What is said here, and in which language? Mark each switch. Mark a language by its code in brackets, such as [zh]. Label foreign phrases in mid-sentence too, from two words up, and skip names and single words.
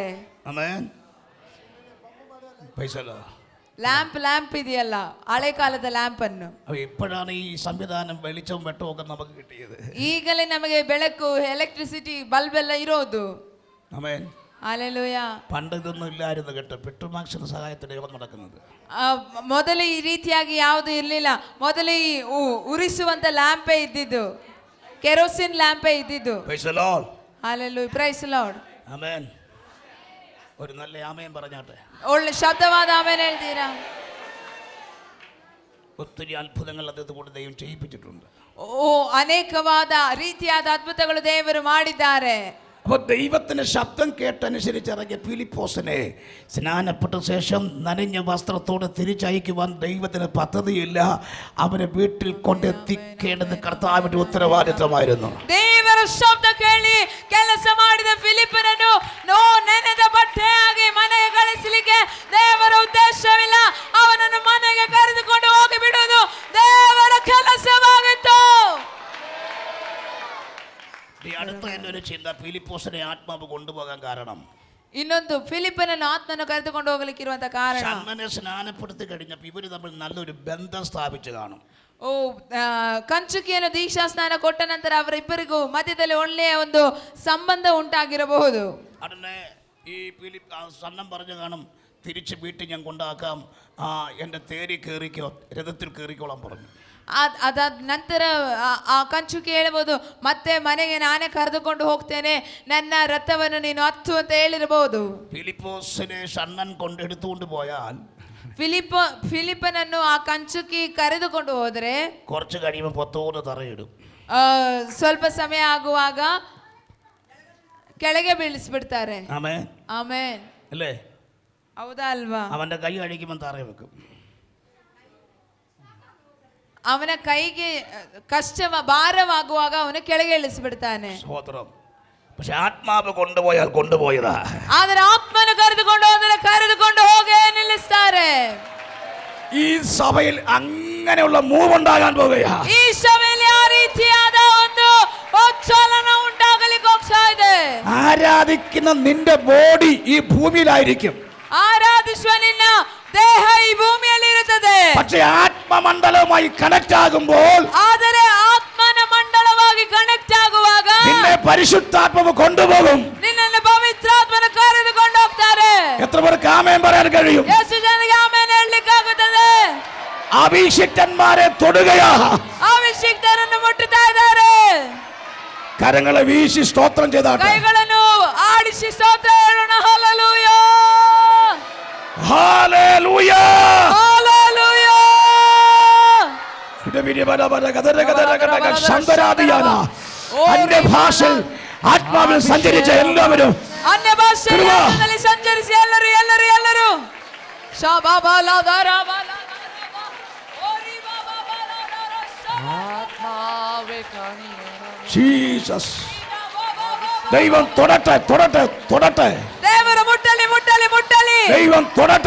[kn] ಆಮೆನ್. ಪೈಸಲ್ಲ ಲ್ಯಾಂಪ್ ಇದೆಯಲ್ಲ, ಹಳೆ ಕಾಲದ ಲ್ಯಾಂಪ್ ಅನ್ನು. [ml] ഇപ്പോഴാണ് ഈ സംവിധാനം വെളിച്ചവും വെട്ടവും ഒക്കെ നമുക്ക് കിട്ടിയത്. [kn] ಈಗಲೇ ನಮಗೆ ಬೆಳಕು, ಎಲೆಕ್ಟ್ರಿಸಿಟಿ, ಬಲ್ಬ್ ಎಲ್ಲ ಇರೋದು. [ml] ആമേൻ. [kn] ಹಲ್ಲೆಲೂಯಾ. [ml] പണ്ട് ഇതൊന്നും ഇല്ലായിരുന്നു കേട്ടോ. പെട്രോമാക്സിന്റെ സഹായത്തോടെ യോഗം നടക്കുന്നത്. [kn] ಮೊದಲು ಈ ರೀತಿಯಾಗಿ ಯಾವುದು ಇರಲಿಲ್ಲ. ಮೊದಲು ಈ ಉರಿಸುವಂತ ಲ್ಯಾಂಪೇ ಇದ್ದಿದ್ದು, ಕೆರೋಸಿನ್ ಲ್ಯಾಂಪೇ ಇದ್ದಿದ್ದು. [en] Praise the Lord. ಹಲ್ಲೆಲೂಯಾ. Praise the Lord. [ml] ആമേൻ. ഒരു നല്ല ആമേൻ പറഞ്ഞാട്ടെ. [kn] ಒಳ್ಳೆ ಶಬ್ದವಾದ ಆಮೇಲೆ ಹೇಳ್ತೀರಾ? [ml] ഒത്തിരി അത്ഭുതങ്ങൾ അതുകൊണ്ട് ദൈവം ചെയ്യിപ്പിച്ചിട്ടുണ്ട്. [kn] ಅನೇಕವಾದ ರೀತಿಯಾದ ಅದ್ಭುತಗಳು ದೇವರು ಮಾಡಿದ್ದಾರೆ. [ml] അപ്പോൾ ദൈവത്തിന് ശബ്ദം കേട്ടനുസരിച്ചിറങ്ങിയ ഫിലിപ്പോസിനെ സ്നാനപ്പെട്ട ശേഷം നനഞ്ഞ വസ്ത്രത്തോടെ തിരിച്ചയക്കുവാൻ ദൈവത്തിന് പദ്ധതിയില്ല. അവനെ വീട്ടിൽ കൊണ്ടെത്തിക്കേണ്ടത് കർത്താവിന്റെ ഉത്തരവാദിത്തമായിരുന്നു. [kn] ದೇವರ ಶಬ್ದ ಕೇಳಿ ಕೆಲಸ ಮಾಡಿದ ಫಿಲಿಪ್ಪನನ್ನು ನೆನೆದ ಬಟ್ಟೆಯಾಗಿ ಮನೆಗೆ ಕಳಿಸಲಿಕ್ಕೆ ದೇವರ ಉದ್ದೇಶವಿಲ್ಲ. ಅವನನ್ನು ಮನೆಗೆ ಕರೆದುಕೊಂಡು ಹೋಗಿ ಬಿಡುವುದು ದೇವರ ಕೆಲಸವಾಗಿತ್ತು. [ml] ഈ അടുത്ത എൻ്റെ ഒരു ചിന്ത, ഫിലിപ്പോസിനെ ആത്മാവ് കൊണ്ടുപോകാൻ കാരണം, [kn] ಇನ್ನೊಂದು ಫಿಲಿಪ್ಪನನ್ನು ಆತ್ಮನು ಕರೆದುಕೊಂಡು ಹೋಗಲಿಕ್ಕಿರುವಂತ ಕಾರಣ, [ml] ഷണ്മനെ സ്നാനപ്പെടുത്തി കഴിഞ്ഞപ്പോൾ ഇവര് തമ്മിൽ നല്ലൊരു ബന്ധം സ്ഥാപിച്ചു കാണും. [kn] ಕಂಚುಕಿಯನ್ನು ದೀಕ್ಷಾ ಸ್ನಾನ ಕೊಟ್ಟ ನಂತರ ಅವರಿಬ್ಬರಿಗೂ ಮಧ್ಯದಲ್ಲಿ ಒಳ್ಳೆಯ ಒಂದು ಸಂಬಂಧ ಉಂಟಾಗಿರಬಹುದು. [ml] ಅದನ್ನೇ ഈ സണ്ണം പറഞ്ഞു കാണും, തിരിച്ച് വീട്ടിൽ ഞാൻ കൊണ്ടാക്കാം, എൻ്റെ തേരി കയറിക്കോ, രഥത്തിൽ കയറിക്കോളാൻ പറഞ്ഞു. [kn] ಅದಾದ ನಂತರ ಆ ಕಂಚುಕಿ ಹೇಳ್ಬೋದು, ಮತ್ತೆ ಮನೆಗೆ ನಾನೇ ಕರೆದುಕೊಂಡು ಹೋಗ್ತೇನೆ, ನನ್ನ ರಥವನ್ನು ನೀನು ಹತ್ತು ಅಂತ ಹೇಳಿರಬಹುದು. [ml] ഫിലിപ്പോസിനെ ഷണ്ണൻ കൊണ്ടെടുത്തുകൊണ്ട് പോയാൽ, [kn] ಫಿಲಿಪ್ಪನನ್ನು ಆ ಕಂಚುಕಿ ಕರೆದುಕೊಂಡು ಹೋದರೆ [ml] കുറച്ച് കഴിയുമ്പോൾ പൊത്തോന്ന് തറയിടും. [kn] ಸ್ವಲ್ಪ ಸಮಯ ಆಗುವಾಗ ಕೆಳಗೆ ಬೀಳಿಸ್ಬಿಡ್ತಾರೆ. [ml] ആമേൻ. [kn] ಆಮೇನ್. [ml] അല്ലേ? [kn] ಹೌದಾ ಅಲ್ವಾ? [ml] അവന്റെ കൈ അഴിക്കുമ്പോൾ തറ വെക്കും. [kn] ಅವನ ಕೈಗೆ ಕಷ್ಟ ಭಾರವಾಗುವಾಗ ಅವನು ಕೆಳಗೆ ಇಳಿಸಿಬಿಡ್ತಾನೆ. [ml] സ്തോത്രം. പക്ഷെ ആത്മാവ് കൊണ്ടുപോയാൽ കൊണ്ടുപോയതാ. [kn] ಆದರೆ ಆತ್ಮನು ಕರೆದುಕೊಂಡು ಹೋದರೆ ಕರೆದುಕೊಂಡು ಹೋಗೇ ನಿಲ್ಲಿಸ್ತಾರೆ. [ml] ഈ സഭയിൽ അങ്ങനെയുള്ള മൂവ് ഉണ്ടാകാൻ പോകുകയാ. [kn] ಈ ಸಭೆಯಲ್ಲಿ ಆ ರೀತಿಯಾದ ಒಂದು ಚಲನ ಉಂಟಾಗಲಿಕ್ಕೆ ಹೋಗ್ತಾ ಇದೆ. [ml] ആരാധിക്കുന്ന നിന്റെ ബോഡി ഈ ഭൂമിയിലായിരിക്കും. [kn] ಆರಾಧಿಸುವ ನಿನ್ನ ದೇಹ ಈ ಭೂಮಿಯಲ್ಲಿ ಇರುತ್ತದೆ. [ml] പക്ഷെ ആത്മമണ്ഡലവുമായി കണക്ട് ആകുമ്പോൾ, [kn] ಆದರೆ ಆತ್ಮನ ಮಂಡಲವಾಗಿ ಕನೆಕ್ಟ್ ಆಗುವಾಗ [ml] നിന്നെ പരിശുദ്ധാത്മാവ് കൊണ്ടുപോകും. [kn] ನಿನ್ನನ್ನು ಪವಿತ್ರಾತ್ಮನ ಕರೆದುಕೊಂಡು ಹೋಗ್ತಾರೆ. [ml] എത്ര പേർക്ക് ആമേൻ പറയാൻ കഴിയും? [kn] ಎಷ್ಟು ಜನರಿಗೆ ಆಮೇಲೆ ಹೇಳಲಿಕ್ಕಾಗುತ್ತದೆ? [ml] അഭിഷിക്തന്മാരെ തൊടുകയാ. [kn] ಅಭಿಷಿಕ್ತರನ್ನು ಮುಟ್ಟುತ್ತಾ ಇದ್ದಾರೆ. [ml] കരങ്ങളെ വീശി സ്തോത്രം ചെയ്താട്ടെ. [kn] ಕೈಗಳನ್ನು ಆಡಿಸಿ ಸ್ತೋತ್ರ ಹೇಳೋಣ. ಹಲ್ಲೆಲೂಯಾ, [ml] ഹല്ലേലൂയ, [kn] ಹಲ್ಲೆಲೂಯಾ. [ml] അന്യഭാഷയിൽ ആത്മാവിൽ സഞ്ചരിച്ച എല്ലാവരും [kn] ಅನ್ಯ ಭಾಷೆಯಲ್ಲಿ ಸಂಚರಿಸಿ ಎಲ್ಲರೂ ಎಲ್ಲರೂ ಎಲ್ಲರೂ [ml] ജീസസ്. ദൈവം തൊടട്ടെ തൊടട്ടെ തൊടട്ടെ. [kn] ದೇವರು ಮುಟ್ಟಲಿ ಮುಟ್ಟಲಿ ಮುಟ್ಟಲಿ. [ml] ദൈവം തൊടട്ടെ.